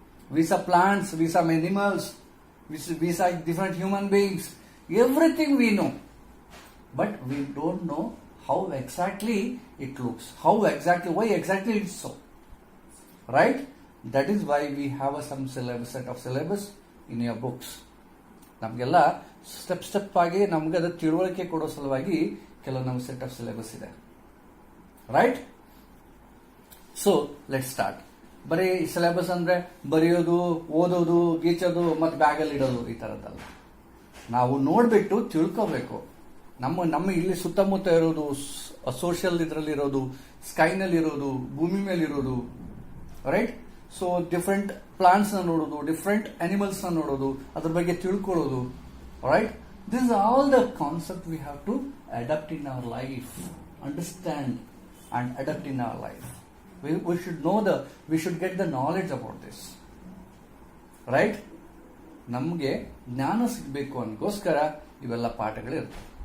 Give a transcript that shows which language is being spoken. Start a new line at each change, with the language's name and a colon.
English: We saw plants, we saw animals, we saw different human beings. Everything we know, but we don't know how exactly it looks, why exactly it's so, right? That is why we have some set of syllabus in your books.
Kannada: ನಮಗೆಲ್ಲ step ಆಗಿ ನಮ್ಗೆ ಅದು ತಿಳುವಳಿಕೆ ಕೊಡೋ ಸಲುವಾಗಿ ಕೆಲವು ನಮ್ಮ set of syllabus ಇದೆ, ರೈಟ್?
English: So let start.
Kannada: ಬರೀ ಸಿಲೆಬಸ್ ಅಂದ್ರೆ ಬರೆಯೋದು, ಓದೋದು, ಗೀಚೋದು, ಮತ್ತೆ ಬ್ಯಾಗಲ್ಲಿ ಇಡೋದು ಈ ತರದ್ದಲ್ಲ. ನಾವು ನೋಡ್ಬಿಟ್ಟು ತಿಳ್ಕೋಬೇಕು. ನಮ್ಮ ಇಲ್ಲಿ ಸುತ್ತಮುತ್ತ ಇರೋದು, ಸೋಷಿಯಲ್ ಇದರಲ್ಲಿ ಇರೋದು, ಸ್ಕೈನಲ್ಲಿ ಇರೋದು, ಭೂಮಿ ಮೇಲೆ ಇರೋದು, ರೈಟ್? ಸೊ ಡಿಫ್ರೆಂಟ್ ಪ್ಲಾಂಟ್ಸ್ ನ ನೋಡೋದು, ಡಿಫ್ರೆಂಟ್ ಅನಿಮಲ್ಸ್ ನ ನೋಡೋದು, ಅದ್ರ ಬಗ್ಗೆ ತಿಳ್ಕೊಳ್ಳೋದು, right?
English: This is all the concept we have to adapt in our life, understand and adapt in our life. we should get the knowledge about this, right?
Kannada: ನಮಗೆ ಜ್ಞಾನ ಸಿಗಬೇಕು ಅನ್ನೋಸ್ಕರ ಇವೆಲ್ಲ ಪಾಠಗಳಿರುತ್ತೆ.